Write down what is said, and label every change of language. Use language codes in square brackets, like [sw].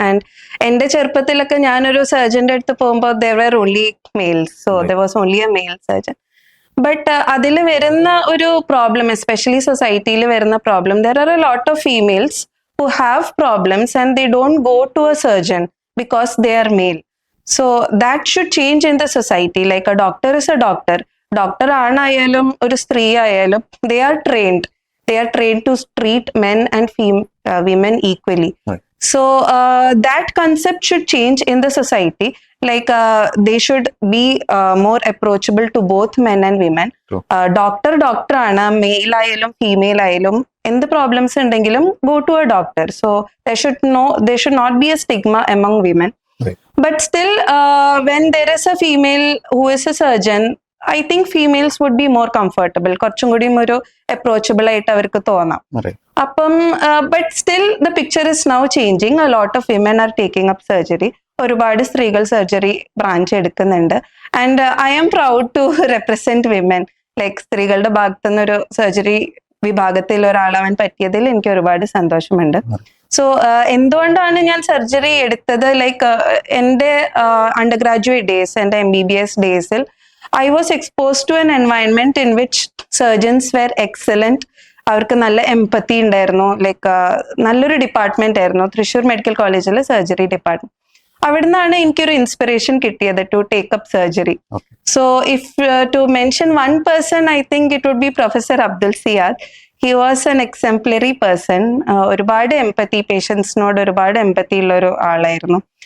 [en] and [ml] എന്റെ ചെറുപ്പത്തിലൊക്കെ ഞാനൊരു സർജന്റെ അടുത്ത് പോകുമ്പോൾ [en] There were only males, so there was only a male surgeon. But [ml] അതിൽ വരുന്ന ഒരു [en] problem, especially [ml] സൊസൈറ്റിയിൽ വരുന്ന [en] Problem, there are a lot of females who have problems and they don't go to a surgeon because they are male. So that should change in the society. Like a doctor is a doctor. Doctor [ml] aanayalum oru stree ayalum, [en] they are trained to treat men and women equally. Right. So that concept should change in the society. Like they should be more approachable to both men and women. [ml] Doctor ആണ്, mail ആയാലും female ആയാലും എന്ത് problems ഉണ്ടെങ്കിലും [en] go to a doctor. So there should not be a stigma among women. Right. But still when there is a female who is a surgeon, I think females would be more comfortable. [ml] കുറച്ചും കൂടി ഒരു approachable ആയിട്ട് അവർക്ക് തോന്നാം. അപ്പം [en] But still the picture is now changing. A lot of women are taking up surgery. [ml] ഒരുപാട് സ്ത്രീകൾ surgery branch എടുക്കുന്നുണ്ട്. [en] And I am proud to represent women. [ml] Like സ്ത്രീകളുടെ ഭാഗത്തു നിന്നൊരു സർജറി വിഭാഗത്തിൽ ഒരാളാവാൻ പറ്റിയതിൽ എനിക്ക് ഒരുപാട് സന്തോഷമുണ്ട്. സോ എന്തുകൊണ്ടാണ് ഞാൻ സർജറി എടുത്തത്? [en] like [ml] എൻ്റെ അണ്ടർ ഗ്രാജുവേറ്റ് ഡേയ്സ്, എൻ്റെ MBBS ഡേയ്സിൽ [en] I was exposed to an environment in which surgeons were excellent. [ml] അവർക്ക് നല്ല എംപത്തി ഉണ്ടായിരുന്നു. ലൈക്ക് നല്ലൊരു ഡിപ്പാർട്ട്മെന്റ് ആയിരുന്നു തൃശ്ശൂർ മെഡിക്കൽ കോളേജിലെ സർജറി ഡിപ്പാർട്ട്മെന്റ്. അവിടുന്നാണ് എനിക്കൊരു ഇൻസ്പിറേഷൻ കിട്ടിയത് [en] To take up surgery. So if to mention one person, I think it would be professor Abdul Siyad. He was an exemplary person. [ml] ഒരുപാട് എംപത്തി, പേഷ്യൻസിനോട് ഒരുപാട് എംപത്തി ഉള്ള ഒരു ആളായിരുന്നു.